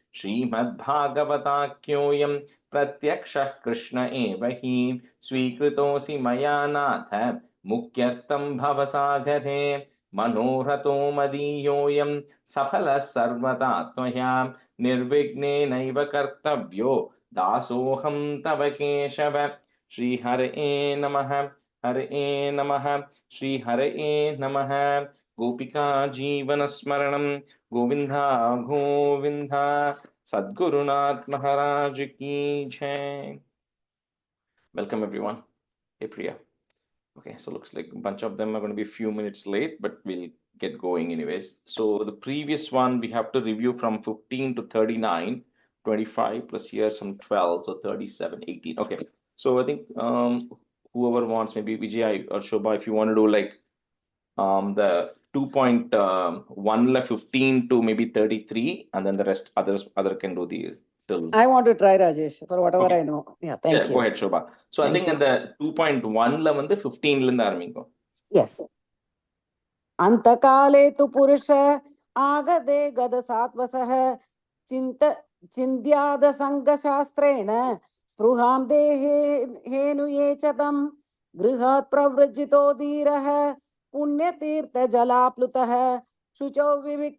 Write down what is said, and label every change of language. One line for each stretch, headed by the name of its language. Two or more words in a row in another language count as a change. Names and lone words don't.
Sanskrit: श्रीमद्भागवताख्योऽयं प्रत्यक्षः कृष्ण एव हि स्वीकृतोऽसि मया नाथ मुख्यर्थं भवसागरे मनोरथो मदीयोऽयं सफलः सर्वदा त्वया निर्विघ्नेनैव कर्तव्यो दासोऽहं तव केशव। श्रीहरये नमः। हरये नमः। श्रीहरये नमः। गोपिका जीवनस्मरणं गोविन्दा गोविन्दा
Hindi: सद्गुरुनाथ महाराज की जय।
English: Welcome everyone. Hey Priya. Okay, so looks like a bunch of them are going to be a few minutes late, but we'll get going anyways. So the previous one we have to review from 15 to 39, 25 plus here some 12, so 37, 18. Okay, so I think whoever wants, maybe Vijay or Shobha, if you want to do like the 2.1 15 to maybe 33, and then the rest other can do the till? I want to try, Rajesh, for whatever Okay. I know. Yeah, thank you. Go ahead, Shobha. So I think in the 2.1
Tamil: la வந்து 15 ல இருந்து ஆரம்பிக்கும்.
English: Yes.
Sanskrit: अंतकाले तु पुरुष आगदे गद सात्वसः चिन्त्याद संगशास्त्रेण स्पृहां देहे हेनु ये च तं गृहात् प्रवृजितो धीरः पुण्यतीर्थ जलाप्लुतः शुचौ विविक्त